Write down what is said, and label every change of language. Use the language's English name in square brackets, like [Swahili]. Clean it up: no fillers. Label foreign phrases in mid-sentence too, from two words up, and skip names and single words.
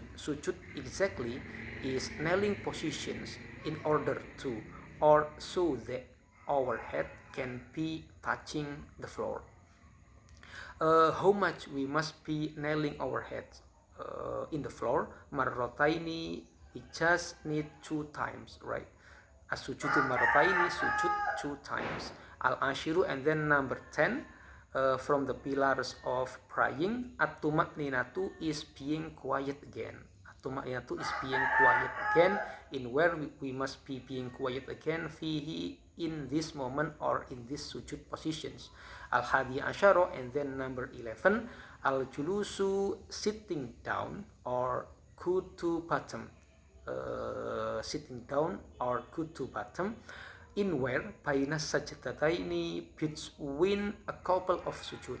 [English] Sujud exactly is kneeling positions in order to, or so that our head can be touching the floor. How much we must be nailing our heads in the floor? Marrotaini, we just need 2 times, right? [Arabic] السجود مرتين, [English] sujud 2 times. Al-ashiru, and then number 10, from the pillars of praying, at-tuma'ninatu is being quiet again. At-tuma'ninatu is being quiet again, in where we must be being quiet again, fihi, in this moment or in this sujud positions. [Arabic] الحادي عشر, [English] and then number 11, al-julusu, sitting down or good to bottom. Sitting down or good to bottom, in where [Arabic] بين السجدتين, [English] between a couple of sujud.